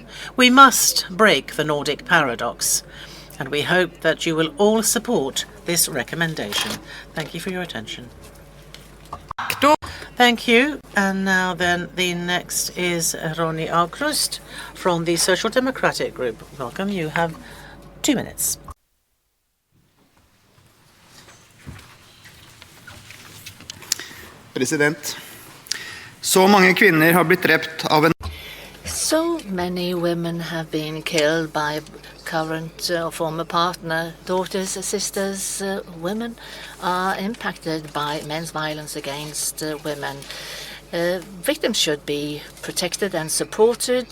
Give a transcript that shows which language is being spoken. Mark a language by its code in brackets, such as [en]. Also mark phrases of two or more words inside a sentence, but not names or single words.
[en] We must break the Nordic paradox, and we hope that you will all support this recommendation. Thank you for your attention. Thank you. And now then, the next is Ronny Aukrust from the Social Democratic Group. Welcome. You have 2 minutes. [no] President, så mange kvinner har blitt drept av en [en] So many women have been killed by current or former partner, daughters, sisters. Women are impacted by men's violence against women. Victims should be protected and supported.